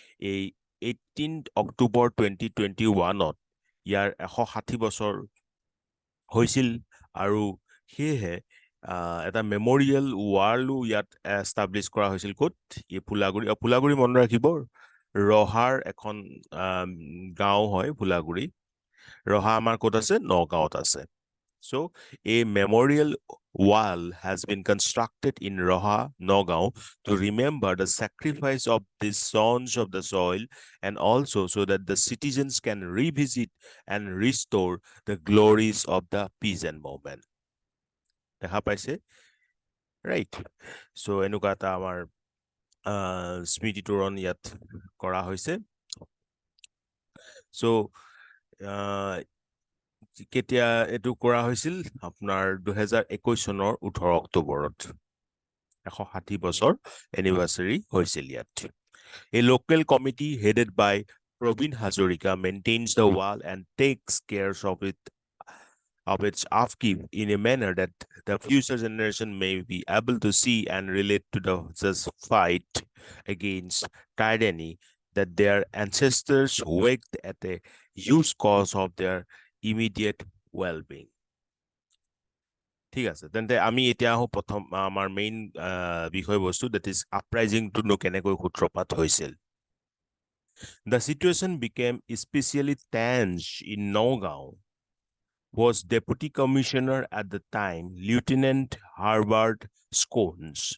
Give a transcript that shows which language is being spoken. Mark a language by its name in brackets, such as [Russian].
[Assamese] এই 18 অক্টোবৰ 2021ত ইয়াৰ 160 বছৰ হৈছিল, আৰু সেয়েহে এটা মেমৰিয়েল ৱালো ইয়াত এষ্টাব্লিছ কৰা হৈছিল। ক'ত? এই ফুলাগুৰি মনত ৰাখিব, ৰহাৰ এখন গাঁও হয় ফুলাগুৰি। ৰহা আমাৰ ক'ত আছে? নগাঁৱত আছে। [English] So a memorial wall has been constructed in Roha, Nogao, to remember the sacrifice of these sons of the soil, and also so that the citizens can revisit and restore the glories of the peasant movement. [Assamese] দেখা পাইছে? Right. So এনেকুৱা এটা আমাৰ স্মৃতিতোৰণ ইয়াত কৰা হৈছে। So কেতিয়া এইটো কৰা হৈছিল? আপোনাৰ 2021 চনৰ 18 অক্টোবৰত 160 বছৰ এনিভাৰ্চাৰী হৈছিল ইয়াত। [English] A local committee headed by Praveen Hazarika maintains the wall and takes care of its upkeep in a manner that the future generation may be able to see and relate to the just fight against tyranny that their ancestors waged at a huge cost of their immediate well-being. [Assamese] ঠিক আছে, তেন্তে আমি এতিয়া আহোঁ প্ৰথম আমাৰ main বিষয়বস্তু, [English] that is [Assamese] আপৰাইজিংটো কেনেকৈ সূত্ৰপাত হৈছিল। [English] The situation became especially tense in Nogao. Was Deputy Commissioner at the time Lieutenant Herbert Scones.